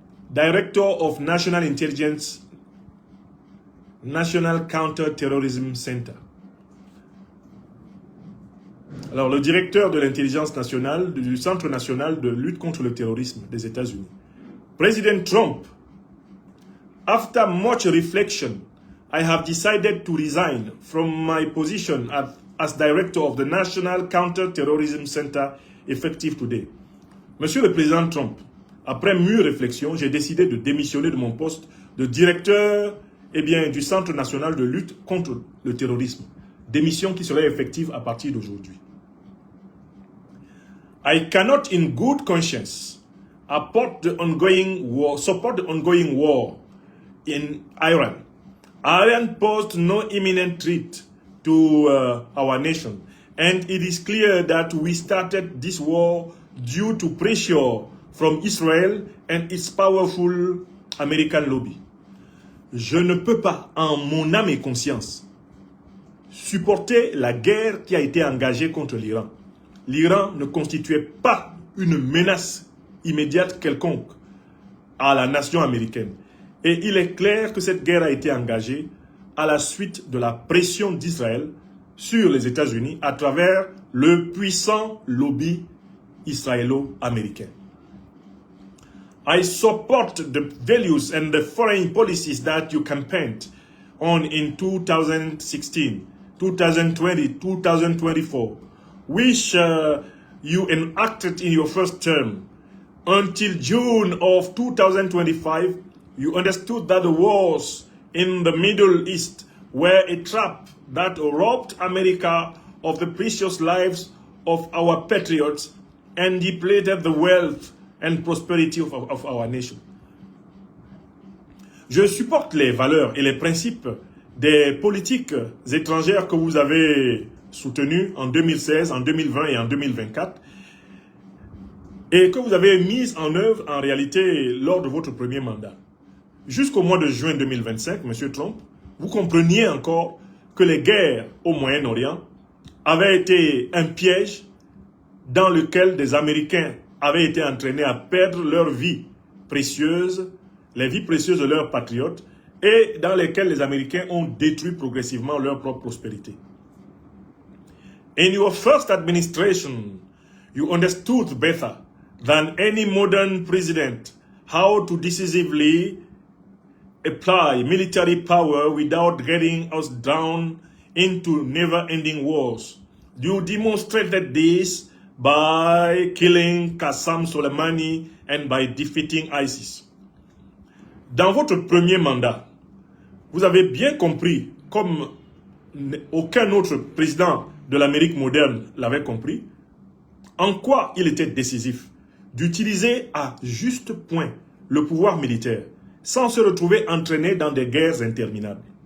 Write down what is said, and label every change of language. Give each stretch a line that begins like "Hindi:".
English: Director of National Intelligence, National Counter-Terrorism Center.
French: Alors, le directeur de l'intelligence nationale du Centre national de lutte contre le terrorisme des États-Unis.
English: President Trump, after much reflection, I have decided to resign from my position as director of the National Counter-Terrorism Center effective today.
French: Monsieur le Président Trump, après mûre réflexion, j'ai décidé de démissionner de mon poste de directeur du Centre national de lutte contre le terrorisme. Démission qui serait effective à partir d'aujourd'hui.
English: I cannot in good conscience support the ongoing war in Iran. Iran posed no imminent threat to our nation, and it is clear that we started this war due to pressure from Israel and its powerful American lobby.
French: Je ne peux pas, en mon âme et conscience, supporter la guerre qui a été engagée contre l'Iran. L'Iran ne constituait pas une menace immédiate quelconque à la nation américaine. Et il est clair que cette guerre a été engagée à la suite de la pression d'Israël sur les États-Unis à travers le puissant lobby israélo-américain.
English: I support the values and the foreign policies that you campaigned on in 2016, 2020, 2024, which you enacted in your first term. Until June of 2025, you understood that the wars in the Middle East were a trap that robbed America of the precious lives of our patriots and depleted the wealth and prosperity of our nation.
French: Je supporte les valeurs et les principes des politiques étrangères que vous avez soutenues en 2016, en 2020 et en 2024 et que vous avez mises en œuvre en réalité lors de votre premier mandat. Jusqu'au mois de juin 2025, M. Trump, vous compreniez encore que les guerres au Moyen-Orient avaient été un piège dans lequel des Américains avaient été entraînés à perdre leur vie précieuse, les vies précieuses de leurs patriotes, et dans lesquels les Américains ont détruit progressivement leur propre prospérité.
English: In your first administration, you understood better than any modern president how to decisively apply military power without getting us down into never-ending wars. You demonstrated this by killing Qassam Soleimani and by defeating ISIS.
French: Dans votre premier mandat, vous avez bien compris, comme aucun autre président de l'Amérique moderne l'avait compris, en quoi il était décisif d'utiliser à juste point le pouvoir militaire sans se retrouver entraîné dans des guerres interminables.